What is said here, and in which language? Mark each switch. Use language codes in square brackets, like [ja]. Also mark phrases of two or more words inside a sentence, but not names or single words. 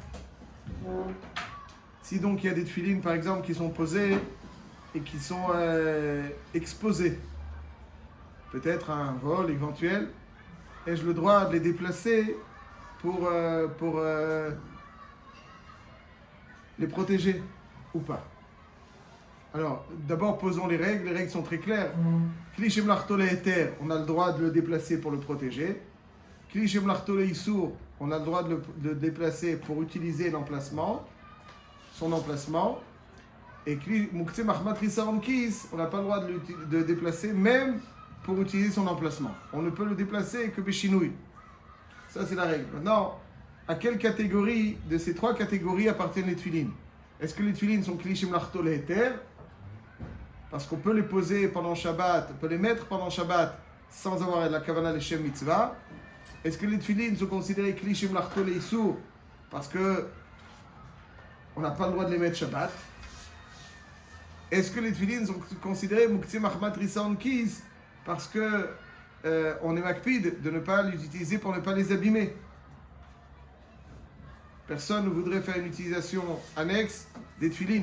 [fr] Si donc il y a des tefilines, par exemple, qui sont posées et qui sont exposées, peut-être à un vol éventuel, ai-je le droit de les déplacer pour les protéger ou pas? Alors, d'abord, posons les règles. Les règles sont très claires. [he] כלי שמלאכתו להיתר, [fr] on a le droit de le déplacer pour le protéger. [he] כלי שמלאכתו לאיסור, [fr] on a le droit de le déplacer pour utiliser l'emplacement, son emplacement. Et [he] כלי מוקצה מחמת חסרון כיס, [fr] on n'a pas le droit de le déplacer même pour utiliser son emplacement. On ne peut le déplacer que béchinouille. Ça, c'est la règle. Maintenant, à quelle catégorie de ces trois catégories appartiennent les tefilines? Est-ce que les tefilines sont [he] כלי שמלאכתו להיתר? [fr] Parce qu'on peut les poser pendant Shabbat, on peut les mettre pendant Shabbat sans avoir la [he] כוונה לשם מצוה. [fr] Est-ce que les tefilines sont considérés [he] כלי שמלאכתו לאיסור [fr] parce que on n'a pas le droit de les mettre Shabbat? Est-ce que les tefilines sont considérés [he] מוקצה מחמת חסרון כיס [fr] parce que on est makpid de ne pas les utiliser pour ne pas les abîmer? Personne ne voudrait faire une utilisation annexe des tefilines.